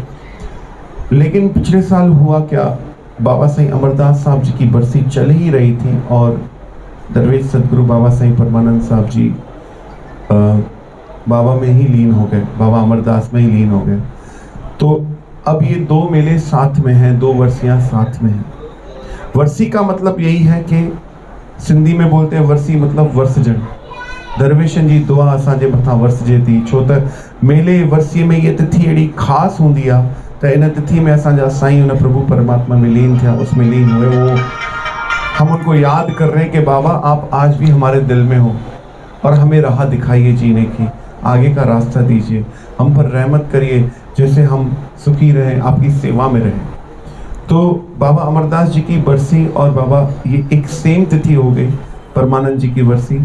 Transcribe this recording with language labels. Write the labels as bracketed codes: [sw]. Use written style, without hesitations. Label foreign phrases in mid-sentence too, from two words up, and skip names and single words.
[hi] लेकिन पिछले साल हुआ क्या, बाबा साईं अमरदास साहब जी की बरसी चल ही रही थी और दरवेश सदगुरु बाबा साईं परमानंद साहब जी बाबा में ही लीन हो गए, बाबा अमरदास में ही लीन हो गए। तो अब ये 2 मेले साथ में हैं, 2 वर्सियाँ साथ में हैं। वर्सी का मतलब यही है कि सिंधी में बोलते हैं वर्सी मतलब वर्षजन। [sd] दरवेशन जी दुआ असांजे मथां वरसजे थी, छो त मेले वर्सीअ में ये तिथि अहिड़ी ख़ासि हूंदी आहे त इन तिथि में असांजा साईं उन प्रभु परमात्मा में लीन थिया, [hi] उसमें लीन हुए। वो हम उनको याद कर रहे हैं कि बाबा आप आज भी हमारे दिल में हो और हमें राह दिखाइए जीने की, आगे का रास्ता दीजिए, हम पर रहमत करिए, जैसे हम सुखी रहें, आपकी सेवा में रहें। तो बाबा अमरदास जी की बरसी और बाबा ये एक सेम तिथि हो गई, परमानंद जी की बरसी।